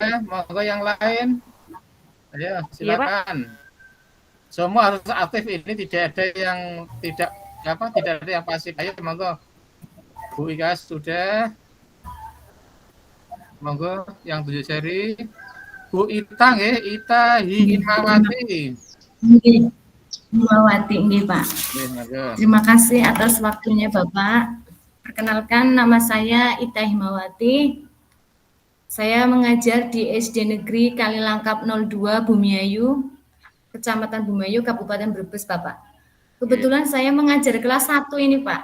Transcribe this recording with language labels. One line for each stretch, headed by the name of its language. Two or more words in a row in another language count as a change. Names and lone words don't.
Indonesian: Monggo yang lain. Ayo, silakan. Semua harus aktif ini, tidak ada yang tidak ada yang pasif. Ayo, monggo. Bu Ika sudah. Monggo yang 7 seri. Bu Ita nggih, Ita Himawati. Nggih. Himawati nggih, Pak. Nggih, monggo. Terima kasih atas waktunya Bapak. Perkenalkan, nama saya Ita Himawati. Saya mengajar di SD Negeri Kalilangkap 02 Bumiayu, Kecamatan Bumiayu, Kabupaten Brebes, Bapak. Kebetulan saya mengajar kelas 1 ini, Pak.